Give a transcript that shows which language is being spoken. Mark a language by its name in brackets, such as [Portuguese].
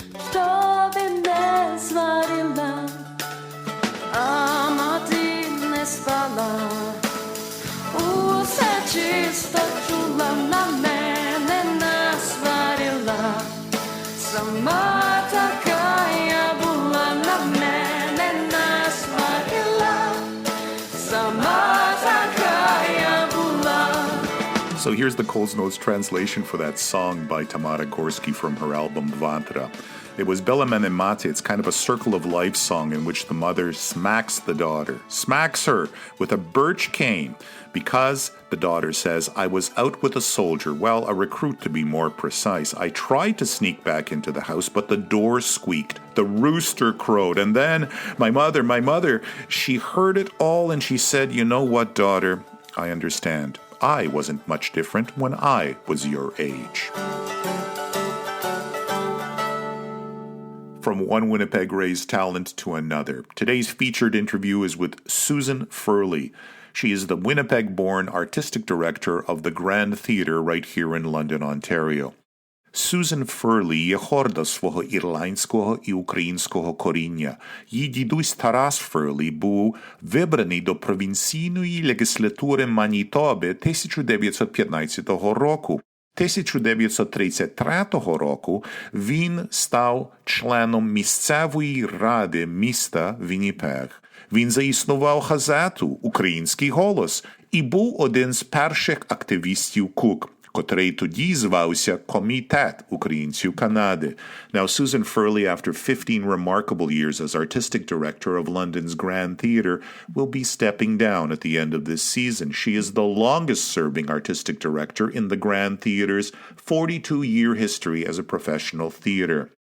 [Ukrainian] щоб не сварила, а мати не спала, усе чисто чула, на мене насварила, сама така я була, на мене насварила, сама така я була. [English] So here's the Coles Notes translation for that song by Tamara Gorski from her album Vantra. It was Bella Mene Mate. It's kind of a circle of life song in which the mother smacks the daughter, smacks her with a birch cane because, the daughter says, I was out with a soldier, well, a recruit to be more precise. I tried to sneak back into the house, but the door squeaked, the rooster crowed, and then my mother, she heard it all and she said, you know what, daughter, I understand. I wasn't much different when I was your age. From one Winnipeg raised talent to another. Today's featured interview is with Susan Ferley. She is the Winnipeg-born artistic director of the Grand Theatre right here in London, Ontario. [Ukrainian] Susan Ferley є горда свого ірландського і українського коріння. Її дідусь Тарас Ферлі був вибраний до провінційної легіслатури Манітоби 1915 року. 1933 року він став членом місцевої ради міста Вінніпег. Він заіснував газету «Український голос» і був один з перших активістів КУК, котрий тоді звався Комітет українців Канади. [English] Now, Susan Ferley, after 15 remarkable years as artistic director of London's Grand Theatre, will be stepping down at the end of this season. She is the longest-serving artistic director in the Grand Theatre's 42-year history as a professional theatre.